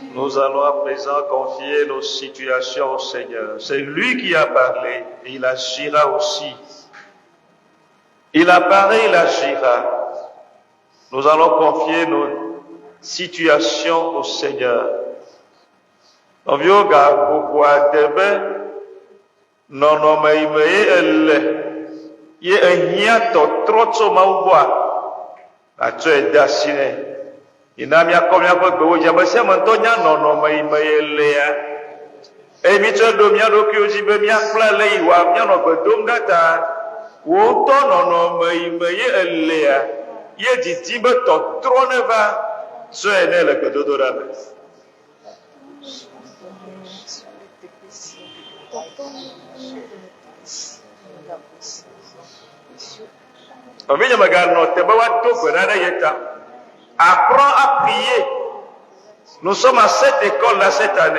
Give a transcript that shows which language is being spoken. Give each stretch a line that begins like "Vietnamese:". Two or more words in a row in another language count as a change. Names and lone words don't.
French: nous allons à présent confier nos situations au Seigneur. C'est lui qui a parlé et il agira aussi. Il a parlé, il agira. Nous allons confier nos situations au Seigneur.
Ewe: Novioga kukua debe nɔnɔme yi me ye ele ye ehia tɔtrɔ tso Mawu gbɔa atsɔe de asi nɛ yina miakɔ miaƒe gbewo dzi ame sia ame ŋutɔ nya nɔnɔme yi me ye elea eye mitsɔe ɖo mia ɖokuiwo dzi be miakpla le yi wa mianɔ gbe dom ɖa ta wò ŋutɔ nɔnɔme yi me ye elea ye didi be tɔtrɔ ne va sɔe ne le gbedodoɖa me.
French: Apprends à prier. Nous sommes à cette école-là cette année.